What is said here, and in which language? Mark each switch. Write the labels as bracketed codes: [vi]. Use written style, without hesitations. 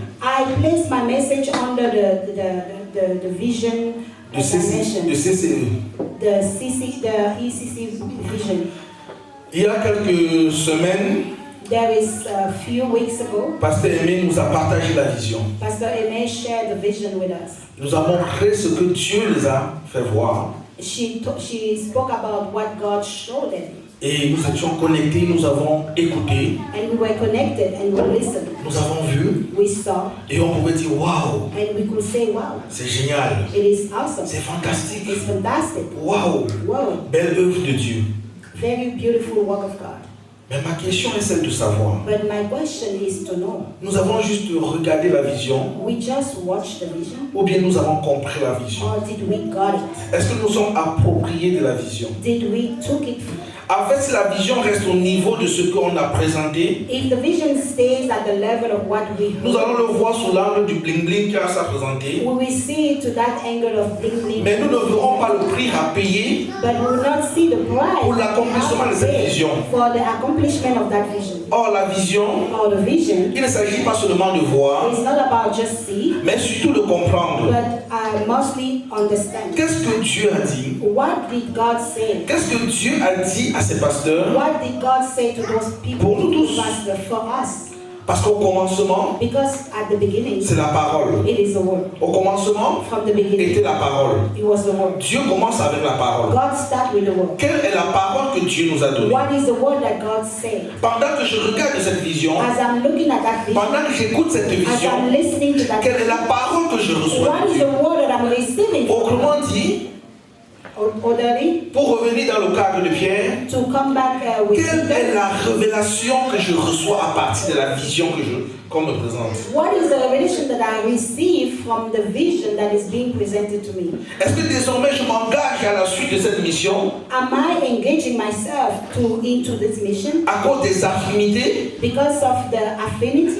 [en] I place my message under the vision [fr] de dimension, CCE. [en] the ECC vision. [fr] Il y a quelques semaines, [en] There is a few weeks ago, [fr] Pasteur Aimé nous a partagé la vision. [en] Pastor Aimé shared the vision with us. [fr] Nous avons montré ce que Dieu les a fait voir. [en] She spoke about what God showed them. [fr] Et nous étions connectés, nous avons écouté, [en] And we were connected and we listened. [fr] nous avons vu, [en] We saw [fr] et on pouvait dire waouh, [en] and we could say, wow, [fr] c'est génial, [en] it is awesome. [fr] c'est fantastique, [en] It's fantastic. [fr] waouh, [en] Wow, [fr] belle œuvre de Dieu. [en] very beautiful work of God. [fr] Mais ma question est celle de savoir. [en] But my question is to know, [fr] Nous avons juste regardé la vision, [en] we just watched the vision [fr] ou bien nous avons compris la vision? [en] or did we got it? [fr] Est-ce que nous sommes appropriés de la vision? [en] Did we took it? [fr] En fait, si la vision reste au niveau de ce qu'on a présenté, [en] If the vision stays at the level of what we [fr] nous allons [en] heard, [fr] le voir sous l'angle du bling-bling qu'a ça présenté. [en] we will see it to that angle of bling [fr] Mais nous ne [en] bling, [fr] verrons pas le prix à payer [en] but we will not see the price [fr] pour l'accomplissement de cette vision. [en] for the accomplishment of that vision. [fr] Or, la vision, [en] Or the vision, [fr] il ne s'agit pas seulement de voir, [en] it's not about just see, [fr] mais surtout de comprendre. [en] but mostly understand. [fr] Qu'est-ce que Dieu a dit? [en] What did God say? [fr] Qu'est-ce que Dieu a dit à ses pasteurs? [en] What did God say to those people [fr] Pour nous tous. [en] who pastor for us? [fr] Parce qu'au commencement, [en] Because at the beginning, [fr] c'est la parole. [en] it is the word. [fr] Au commencement, [en] From the beginning, [fr] était la parole. [en] it was the word. [fr] Dieu commence avec la parole. [en] God started with the word. [fr] Quelle est la parole que Dieu nous a donnée? [en] What is the word that God said? [fr] Pendant que je regarde cette vision, [en] As I'm looking at that vision, [fr] pendant que j'écoute cette [en] as [fr] vision, [en] I'm listening to that [fr] quelle est [en] vision, [fr] la parole que je reçois [en] what [fr] de [en] is [fr] Dieu? [en] the word that I'm receiving from God? [fr] Autrement dit, [en] Orderly, [fr] pour revenir dans le cadre de Pierre, [en] to come back with [fr] quelle est [en] Peter. [fr] la révélation que je reçois à partir de la vision qu'on me présente? [en] What is the revelation that I receive from the vision that is being presented to me? [fr] Est-ce que désormais je m'engage à la suite de cette mission [en] Am I engaging myself into this mission [fr] à cause des affinités? [en] because of the affinity?